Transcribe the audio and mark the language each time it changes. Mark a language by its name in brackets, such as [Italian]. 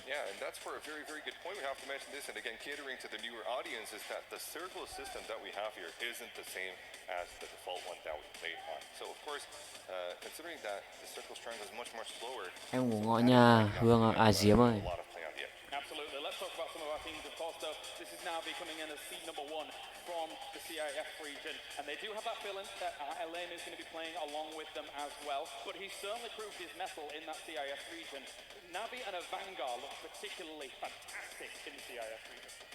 [English] Yeah, and that's for a very, very good point. We have to mention this, and again, catering to the newer audience, is that the circle system that we have here isn't the same as the default one that we played on. So, of course, considering that the circle strength is much, much slower. [Vietnamese] Em ngủ ngon nha, Hương à, Diễm ơi. [English] A lot of play on the edge. Absolutely. Let's talk about some of our teams, of course, though. This is now becoming in as seed number 1 from the CIF region. And they do have that feeling that Elaine is going to be playing along with them as well. But he certainly proved his mettle in that CIF region. Navi and a Vanguard look particularly fantastic in the CIF region.